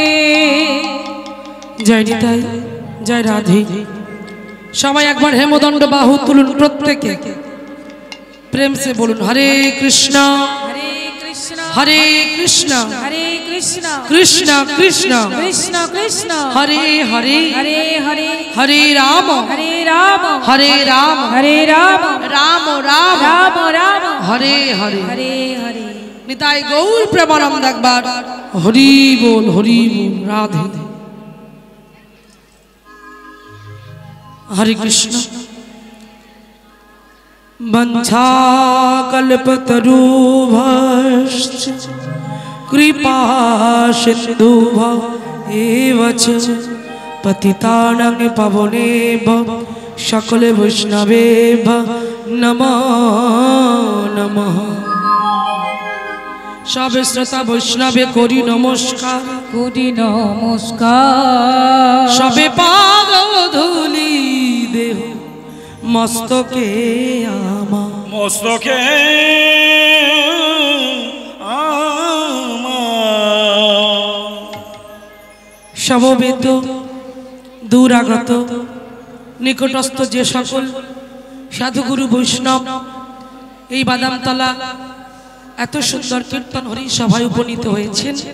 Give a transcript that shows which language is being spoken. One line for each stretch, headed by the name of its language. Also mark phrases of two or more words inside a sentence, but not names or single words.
Bangla: জয় নিতাই জয় রাধে। সবাই একবার হেমদণ্ড বাহু তুলুন, প্রত্যেকে
Hindi: प्रेम से
Bangla: বলুন হরে কৃষ্ণ হরে কৃষ্ণ হরে কৃষ্ণ হরে কৃষ্ণ কৃষ্ণ কৃষ্ণ কৃষ্ণ কৃষ্ণ হরে হরে হরে হরে হরে রাম হরে রাম হরে রাম হরে রাম রাম রাম রাম রাম হরে হরে হরে হরে নিতাই গৌর প্রেমানন্দ একবার হরি বল হরি বল রাধে। हरे कृष्ण।
Sanskrit: वंशाकल्पतरुभ्यश्च कृपा सिन्धुभ्य च पतितानां पावनेभ्यो सकल वैष्णवेभ्यो
Bangla: নমঃ নমঃ। সবে শ্রোতা বৈষ্ণবে করি নমস্কার, কোটি নমস্কার। সবে পাদ ধুলি দেহ মস্তকে আমার, মস্তকে সমবেত দূরাগত নিকটস্থ যে সকল সাধুগুরু বৈষ্ণব এই বাদামতলা এত সুন্দর কীর্তন হরি সভায় উপনীত হয়েছেন,